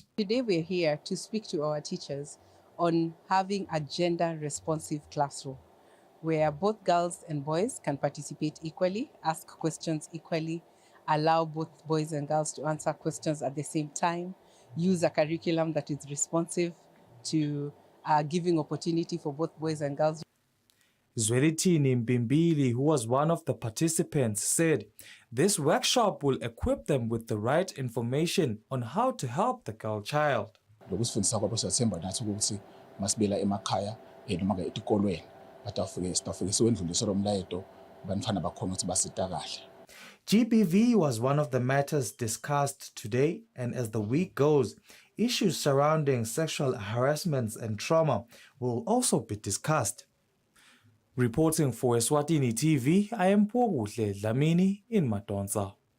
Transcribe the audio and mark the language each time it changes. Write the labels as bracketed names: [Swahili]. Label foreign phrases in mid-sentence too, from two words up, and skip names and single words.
[English] Today we're here to speak to our teachers on having a gender responsive classroom where both girls and boys can participate equally, ask questions equally, allow both boys and girls to answer questions at the same time, use a curriculum that is responsive to giving opportunity for both boys and girls. Eswatini Mbimbili, who was one of the participants, said this workshop will equip them with the right information on how to help the girl child. [Swati] Lokusifundisa kwabo siyathemba nathi ukuthi masibela emakhaya noma ke etikolweni batafike siwendlulise lo mlayeto abantwana bakhona ukuthi basita kahle. [English] GBV was one of the matters discussed today, and as the week goes, issues surrounding sexual harassments and trauma will also be discussed. Reporting for Eswatini TV, I am Poguhle Dlamini in Madonsa.